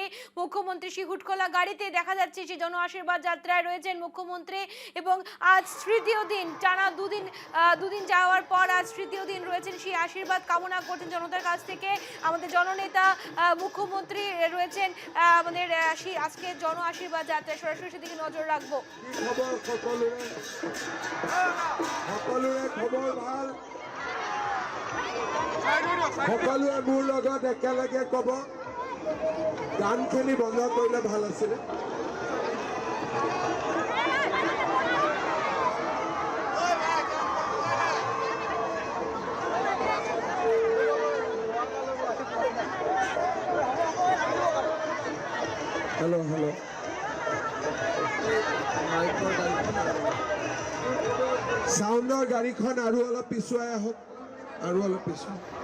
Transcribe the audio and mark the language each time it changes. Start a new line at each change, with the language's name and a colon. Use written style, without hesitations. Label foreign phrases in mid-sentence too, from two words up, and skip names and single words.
Bangla: মুখ্যমন্ত্রী শিহুটখোলা গাড়িতে দেখা যাচ্ছে সেই জন আশীর্বাদ যাত্রায় রয়েছেন মুখ্যমন্ত্রী, এবং আজ তৃতীয় দিন, টানা দুদিন যাওয়ার পর আজ তৃতীয় দিন রয়েছেন, সেই আশীর্বাদ কামনা করছেন জনতার কাছ থেকে। আমাদের জননেতা মুখ্যমন্ত্রী রয়েছেন আমাদের আজকে জন আশীর্বাদ যাত্রায়, সরাসরি সেদিকে নজর রাখবো।
Assamese: সকলোৱে মোৰ লগত একেলগে ক'ব, গানখিনি বন্ধ কৰিলে ভাল আছিলে। হেল্ল' হেল্ল', চাউণ্ডৰ গাড়ীখন আৰু অলপ পিছুৱাই আহক, আৰু অলপ পিছুৱাই।